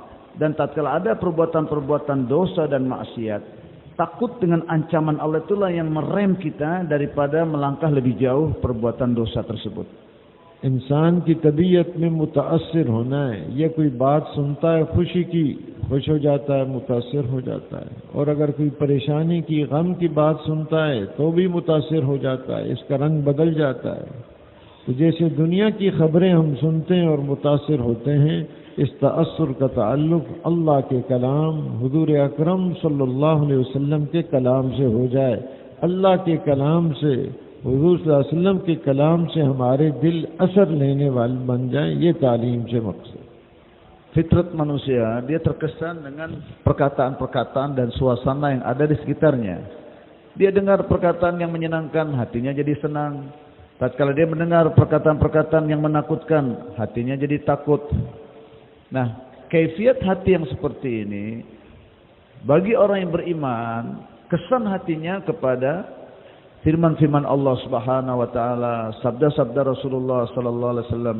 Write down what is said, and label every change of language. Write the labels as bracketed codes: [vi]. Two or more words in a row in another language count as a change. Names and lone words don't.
[id] Dan tatkala ada perbuatan-perbuatan dosa dan maksiat, takut dengan ancaman Allah itulah yang merem kita daripada melangkah lebih jauh perbuatan dosa tersebut. [hi] इंसान की तबीयत में मुतासिर होना है. ये कोई बात सुनता है खुशी की, खुश हो जाता है, मुतासिर हो जाता है. और अगर कोई परेशानी की, गम की बात सुनता है तो भी मुतासिर हो जाता है, इसका रंग बदल जाता है. तो जैसे दुनिया की खबरें हम सुनते हैं और मुतासिर होते हैं, इस तअस्सुर का ताल्लुक़ अल्लाह के कलाम, हुज़ूर अकरम [ar] صلى الله عليه وسلم [hi] के कलाम से हो जाए. अल्लाह के कलाम से, हुज़ूर [ar] صلى الله عليه وسلم [hi] के कलाम से हमारे दिल असर लेने वाले बन जाएं. ये तालीम से मकसद. [id] Fitrat manusia, dia terkesan dengan perkataan-perkataan dan suasana yang ada di sekitarnya. Dia dengar perkataan yang menyenangkan, hatinya jadi senang. Tatkala dia mendengar perkataan-perkataan yang menakutkan, hatinya jadi takut. Nah, kaifiat hati yang seperti ini bagi orang yang beriman, kesan hatinya kepada firman-firman Allah [ar] سبحانه وتعالى, [id] sabda-sabda Rasulullah [ar] صلى الله عليه وسلم.